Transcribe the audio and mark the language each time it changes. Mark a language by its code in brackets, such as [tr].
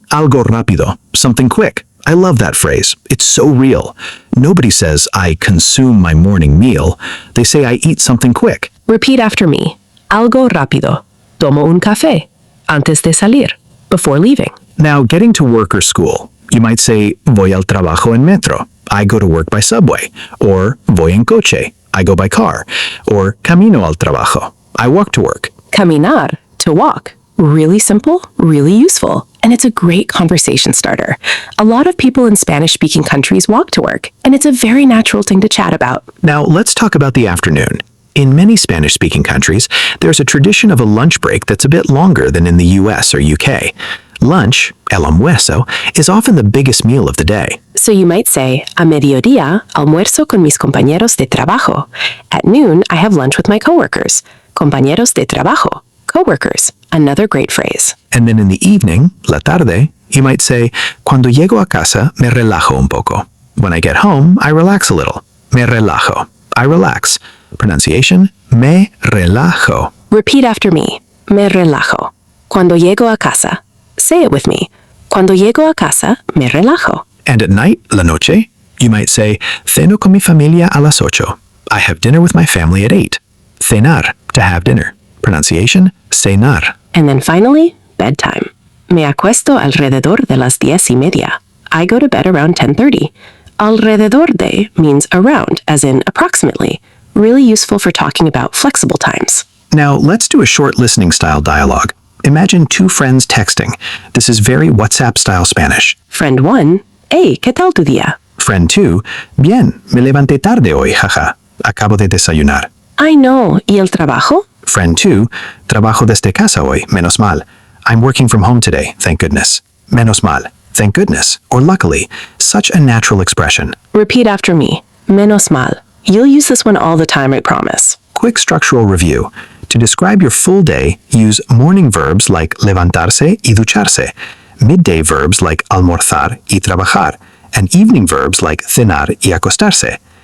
[es] Algo rápido, [en] something quick. I love that phrase. It's so real. Nobody says, I consume my morning meal. They say, I eat something quick. Repeat after me. [es] Algo rápido. Tomo un café antes de salir, [en] before leaving. Now, getting to work or school. You might say, [es] voy al trabajo en metro. [en] I go to work by subway. Or, [es] voy en coche. [en] I go by car. Or, [es] camino al trabajo. [en] I walk to work. Caminar, to walk. Really simple, really useful, and it's a great conversation starter. A lot of people in Spanish-speaking countries walk to work, and it's a very natural thing to chat about. Now, let's talk about the afternoon. In many Spanish-speaking countries, there's a tradition of a lunch break that's a bit longer than in the US or UK. Lunch, el almuerzo, is often the biggest meal of the day. So you might say, [es] a mediodía, almuerzo con mis compañeros de trabajo. [en] At noon, I have lunch with my coworkers. [es] Compañeros de trabajo. [en] Coworkers. Another great phrase. And then in the evening, [es] la tarde, [en] you might say, [es] cuando llego a casa, me relajo un poco. [en] When I get home, I relax a little. [es] Me relajo. [en] I relax. [es] Pronunciation, me relajo. [en] Repeat after me. [es] Me relajo. Cuando llego a casa. [en] Say it with me. [es] Cuando llego a casa, me relajo. [en] And at night, [es] la noche, [en] you might say, [es] ceno con mi familia a las 8. [en] I have dinner with my family at 8. Cenar, to have dinner. Pronunciation, cenar. And then finally, bedtime. [es] Me acuesto alrededor de las 10:30. [en] I go to bed around 10:30. Alrededor de means around, as in approximately. Really useful for talking about flexible times. Now, let's do a short listening style dialogue. Imagine two friends texting. This is very WhatsApp-style Spanish. [es] Friend 1, hey, ¿qué tal tu día? Friend 2, bien, me levanté tarde hoy, jaja. Acabo de desayunar. [en] I know, [es] ¿y el trabajo? Friend 2, trabajo desde casa hoy, menos mal. [en] I'm working from home today, thank goodness. [es] Menos mal, [en] thank goodness, or luckily. Such a natural expression. Repeat after me. [es] Menos mal. [en] You'll use this one all the time, I promise. Quick structural review. To describe your full day, use morning verbs like [es] levantarse y ducharse, [en] midday verbs like [es] almorzar y trabajar, [en] and evening verbs like [es] cenar y acostarse.